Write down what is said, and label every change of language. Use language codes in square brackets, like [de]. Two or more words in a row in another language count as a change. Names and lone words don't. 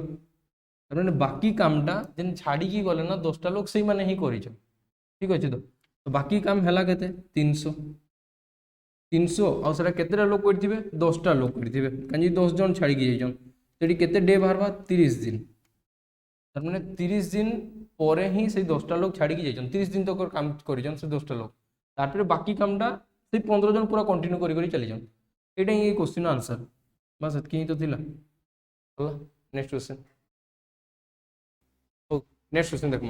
[or] ତାମାନେ ବାକି କାମଟା ଯେନ୍ ଛାଡ଼ିକି ଗଲେ ନା 10ଟା ଲୋକ, ସେଇମାନେ ହିଁ କରିଛନ୍। ଠିକ୍ ଅଛି ତ, ବାକି କାମ ହେଲା କେତେ? 300 ଆଉ ସେଟା କେତେଟା ଲୋକ କରିଥିବେ? 10ଟା ଲୋକ କରିଥିବେ, କାହିଁକି 10 ଜଣ ଛାଡ଼ିକି ଯାଇଛନ୍। ସେଠି କେତେ ଡେ ବାହାରବା? 30 ଦିନ। ତାର ମାନେ 30 ଦିନ ପରେ ହିଁ ସେଇ 10ଟା ଲୋକ ଛାଡ଼ିକି ଯାଇଛନ୍, 30 ଦିନ ତକ କାମ କରିଛନ୍ ସେଇ 10ଟା ଲୋକ, ତାରପରେ ବାକି କାମଟା ସେଇ 15 ଜଣ ପୁରା କଣ୍ଟିନ୍ୟୁ କରି କରି ଚାଲିଛନ୍। ଏଟା ହିଁ ଏଇ [en] question answer, [or] ବାସ୍ ଏତକି ହିଁ ତ ଥିଲା। ହେଲା, [en] next question. [or] ଓ [en] next question [or] ଦେଖମା।